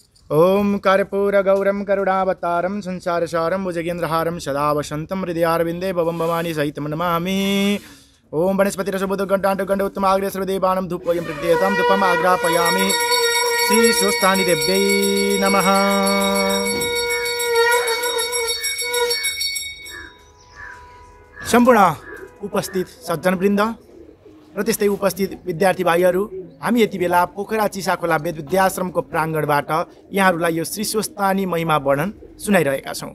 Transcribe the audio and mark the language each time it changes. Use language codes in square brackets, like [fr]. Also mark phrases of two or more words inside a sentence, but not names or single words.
[sa] ओम कर्पूरगौरं करुणावतारं संसारसारं भुजगेन्द्रहारं सदा वसन्तं हृदयारविन्दे भवं भवानी सहितं नमामि। ओम वनस्पतिरसुबुद्धघण्टाण्डघण्ट उत्तमाग्रे सर्वदेवानां धूपवयं प्रत्येतां धूपम् आग्रापयामि। श्री स्वस्थानी देव्यै नमः। [ne] सम्पूर्ण उपस्थित सज्जनवृन्द र त्यस्तै उपस्थित विद्यार्थी भाइहरू, हामी यति बेला पोखरा चिसाखोला वेद विद्याश्रमको प्राङ्गणबाट यहाँहरूलाई यो श्री स्वस्थानी महिमा वर्णन सुनाइरहेका छौँ।